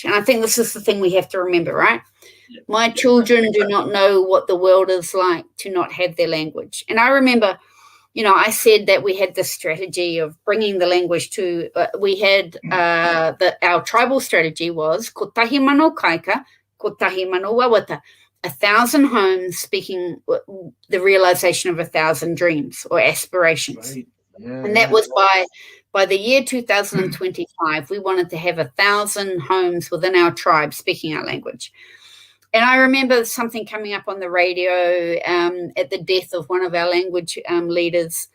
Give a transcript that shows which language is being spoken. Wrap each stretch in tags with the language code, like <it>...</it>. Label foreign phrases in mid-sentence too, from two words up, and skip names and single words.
<en>And I think this is the thing we have to remember, right? My children do not know what the world is like to not have their language. And I remember I said that we had this strategy of bringing the language to, we had our tribal strategy was</en> <mi>ko tahi mano kaika, ko tahi mano wawata,</mi> <en>1,000 homes speaking the realization of 1,000 dreams or aspirations. Right. Yeah, and that was by the year 2025, we wanted to have 1,000 homes within our tribe speaking our language. And I remember something coming up on the radio at the death of one of our language leaders.</en>